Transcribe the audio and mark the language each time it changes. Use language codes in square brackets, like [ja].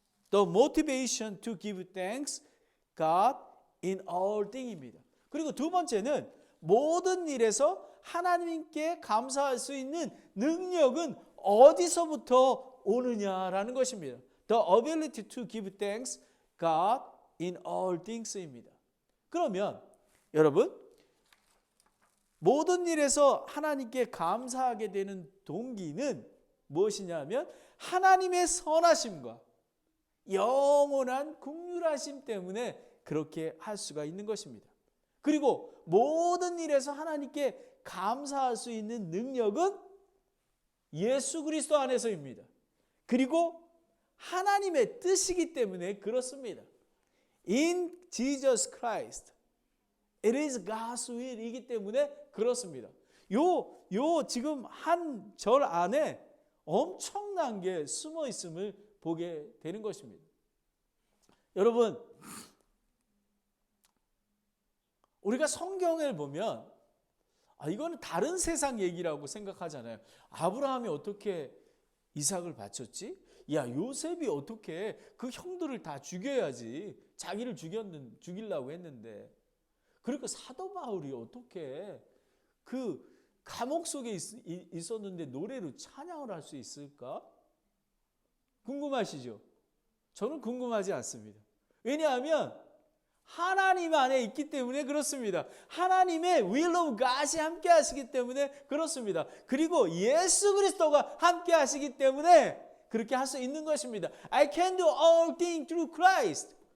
[en] The motivation to give thanks God in all thing [ko] 입니다. 그리고 두 번째는 모든 일에서 하나님께 감사할 수 있는 능력은 어디서부터 오느냐라는 것입니다. [en] The ability to give thanks God in all things [ko] 입니다. 그러면 여러분 모든 일에서 하나님께 감사하게 되는 동기는 무엇이냐면 하나님의 선하심과 영원한 긍휼하심 때문에 그렇게 할 수가 있는 것입니다. 그리고 모든 일에서 하나님께 감사할 수 있는 능력은 예수 그리스도 안에서입니다. 그리고 하나님의 뜻이기 때문에 그렇습니다. [en] In Jesus Christ, it is God's will [ko] 이기 때문에 그렇습니다. 요 지금 한 절 안에 엄청난 게 숨어 있음을 보게 되는 것입니다. 여러분, 우리가 성경을 보면 이거는 다른 세상 얘기라고 생각하잖아요. 아브라함이 어떻게 이삭을 바쳤지? 야, 요셉이 어떻게 그 형들을 다 죽여야지. 자기를 죽이려고 했는데. 그러니까 사도 바울이 어떻게 그 감옥 속에 있었는데 노래로 찬양을 할 수 있을까? 궁금하시죠? 저는 궁금하지 않습니다. 왜냐하면 하나님 안에 있기 때문에 그렇습니다. 하나님의 [en] will of God [ko] 이 함께 하시기 때문에 그렇습니다. 그리고 예수 그리스도가 함께 하시기 때문에 그렇게 할 수 있는 것입니다. [en] I can do all things through Christ.